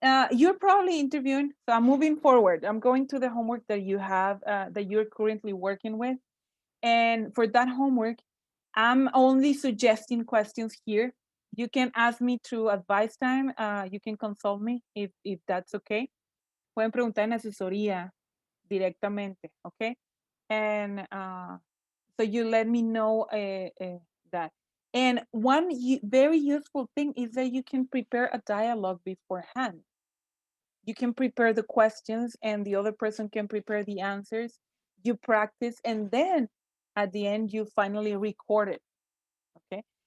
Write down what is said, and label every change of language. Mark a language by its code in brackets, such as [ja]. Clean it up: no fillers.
[en] You're probably interviewing, so I'm moving forward. I'm going to the homework that you have that you're currently working with. And for that homework, I'm only suggesting questions here. You can ask me through advice time. You can consult me if that's okay. [es] Pueden preguntar en asesoría directamente, okay? [en] And so you let me know that. And one very useful thing is that you can prepare a dialogue beforehand. You can prepare the questions and the other person can prepare the answers. You practice and then at the end you finally record it. Okay.